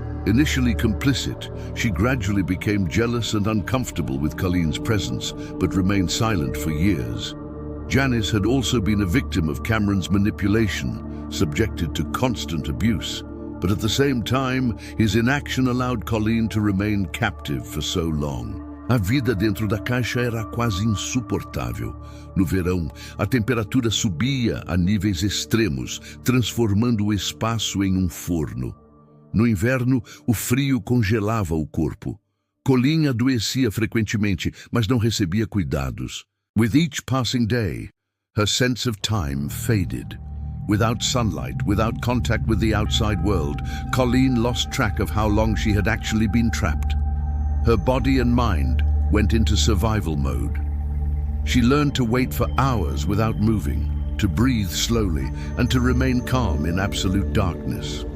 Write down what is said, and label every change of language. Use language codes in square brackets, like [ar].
[en] Initially complicit, she gradually became jealous and uncomfortable with Colleen's presence, but remained silent for years. Janice had also been a victim of Cameron's manipulation, subjected to constant abuse. But at the same time, his inaction allowed Colleen to remain captive for so long. [pt] A vida dentro da caixa era quase insuportável. No verão, a temperatura subia a níveis extremos, transformando o espaço em forno. No inverno, o frio congelava o corpo. Colleen adoecia frequentemente, mas não recebia cuidados. [en] With each passing day, her sense of time faded. Without sunlight, without contact with the outside world, Colleen lost track of how long she had actually been trapped. Her body and mind went into survival mode. She learned to wait for hours without moving, to breathe slowly, and to remain calm in absolute darkness.